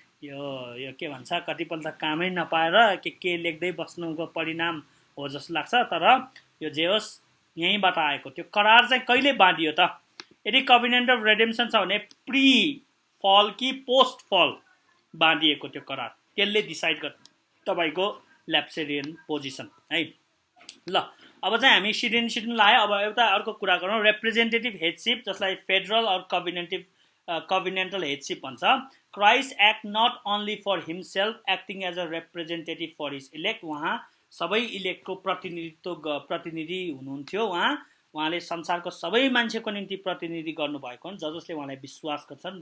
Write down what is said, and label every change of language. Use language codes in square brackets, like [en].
[ne] यो के भन्छ, कतिपल्ट कामै नपाएर के लेख्दै बस्नुको परिणाम हो जस्तो लाग्छ। तर यो जे होस् यहीँबाट आएको। त्यो करार चाहिँ कहिले बाँधियो त? यदि कभिनेन्ट अफ रिडेम्सन छ भने प्री फल कि पोस्ट फल बाँधिएको त्यो करार, त्यसले डिसाइड गर्छ तपाईँको ल्याप्सरियन पोजिसन है। ल अब चाहिँ हामी सिडिन लायो। अब एउटा अर्को कुरा गरौँ, रिप्रेजेन्टेटिभ हेडसिप, जसलाई फेडरल अर कभिनेन्टल हेडसिप भन्छ। [en] Christ act not only for himself, acting as a representative for his elect. [ne] उहाँ सबै इलेक्टको प्रतिनिधि हुनुहुन्थ्यो। उहाँले संसारको सबै मान्छेको निम्ति प्रतिनिधि गर्नुभएको हुन्, जसले उहाँलाई विश्वास गर्छन्।